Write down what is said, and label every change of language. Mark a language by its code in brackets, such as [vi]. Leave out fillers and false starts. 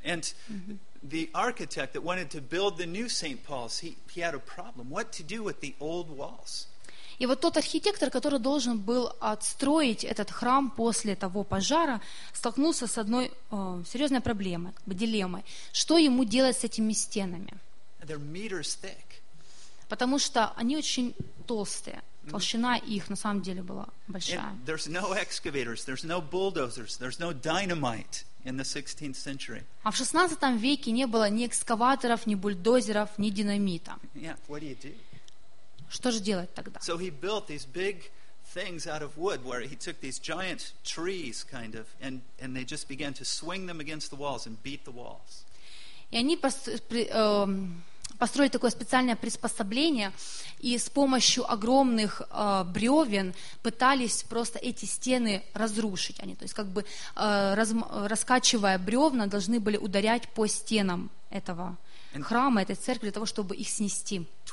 [en] And the architect that wanted to build the new St. Paul's, he had a problem. What to do with the old walls? [ru] И вот тот архитектор, который должен был отстроить этот храм после того пожара, столкнулся с одной серьезной проблемой, как бы дилеммой. Что ему делать с этими стенами? [en] They're meters thick. [ru] Потому что они очень толстые. Толщина их на самом деле была большая. [en] And there's no excavators, there's no bulldozers, there's no dynamite in the 16th century. [ru] А в 16 веке не было ни экскаваторов, ни бульдозеров, ни динамита. [en] Yeah, what do you do? [ru] Что же делать тогда? [en] So he built these big things out of wood where he took these giant trees kind of and they just began to swing them against the walls and beat the walls. [ru] И они построили такое специальное приспособление и с помощью огромных бревен пытались просто эти стены разрушить. Они, то есть как бы раскачивая бревна, должны были ударять по стенам этого храма, этой церкви, для того, чтобы их снести.